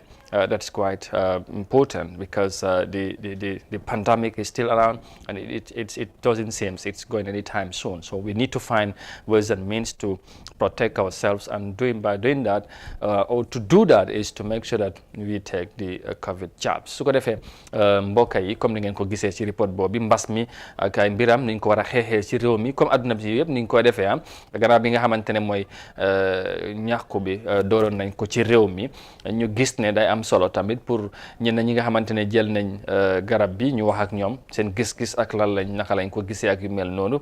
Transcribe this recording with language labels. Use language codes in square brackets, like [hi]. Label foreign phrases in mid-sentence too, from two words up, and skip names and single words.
[en] That's quite important because the pandemic is still around and it doesn't seem it's going anytime soon. So we need to find ways and means to protect ourselves, and by doing that, or to do that is to make sure that we take the COVID jabs. [wo] su ko defee mbokk yi comme ni ngeen ko gisee ci report boobu mbas mi ak ay mbiram ni ñu ko war a xeexee ci réew mi comme adduna bi yëpp ni ñu ko defee gannaaw bi nga xamante ne mooy ñàkku bi dooroon nañ ko ci réew mi, ñu gis ne day am solo tamit pour ñenn ñi nga xamante ne jël nañ garab bi ñu wax ak ñoom seen gis-gis ak lan lañ naka lañ ko gisee ak yu mel noonu.